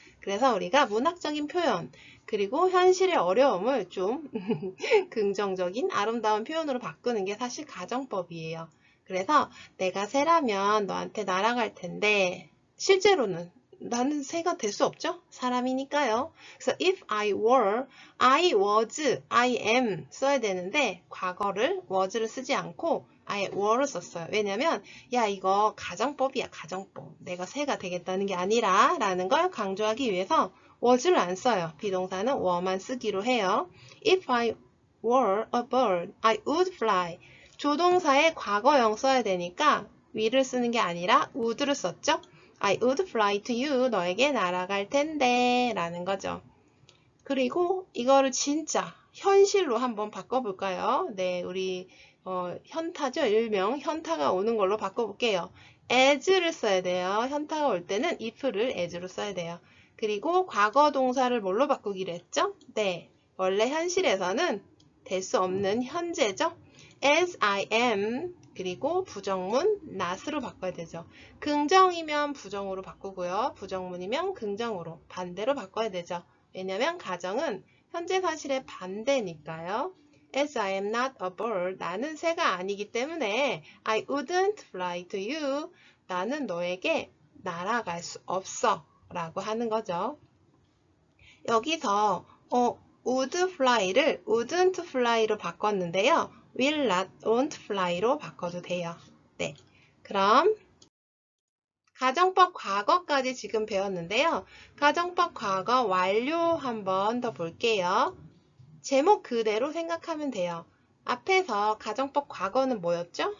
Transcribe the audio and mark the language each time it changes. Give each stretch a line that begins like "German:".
Korean: 그래서 우리가 문학적인 표현 그리고 현실의 어려움을 좀 긍정적인 아름다운 표현으로 바꾸는 게 사실 가정법이에요. 그래서 내가 새라면 너한테 날아갈 텐데 실제로는 나는 새가 될 수 없죠? 사람이니까요. 그래서
English: if I were, I was, I am
Korean: 써야 되는데 과거를 was를 쓰지 않고 I were를 썼어요. 왜냐면 야 이거 가정법이야 가정법. 내가 새가 되겠다는 게 아니라 라는 걸 강조하기 위해서 was를 안 써요. 비동사는 were만 쓰기로 해요.
English: If I were a bird, I would fly.
Korean: 조동사에 과거형 써야 되니까 will을 쓰는 게 아니라 would를 썼죠.
English: I would fly to you.
Korean: 너에게 날아갈 텐데 라는 거죠. 그리고 이거를 진짜 현실로 한번 바꿔볼까요? 네, 우리 현타죠. 일명 현타가 오는 걸로 바꿔볼게요. as를 써야 돼요. 현타가 올 때는 if를 as로 써야 돼요. 그리고 과거 동사를 뭘로 바꾸기로 했죠? 네, 원래 현실에서는 될 수 없는 현재죠.
English: as I am
Korean: 그리고 부정문 not으로 바꿔야 되죠. 긍정이면 부정으로 바꾸고요. 부정문이면 긍정으로 반대로 바꿔야 되죠. 왜냐면 가정은 현재 사실의 반대니까요.
English: As I am not a bird,
Korean: 나는 새가 아니기 때문에
English: I wouldn't fly to you,
Korean: 나는 너에게 날아갈 수 없어 라고 하는 거죠. 여기서 would fly를 wouldn't fly로 바꿨는데요. will not, won't fly로 바꿔도 돼요. 네, 그럼 가정법 과거까지 지금 배웠는데요. 가정법 과거 완료 한번 더 볼게요. 제목 그대로 생각하면 돼요. 앞에서 가정법 과거는 뭐였죠?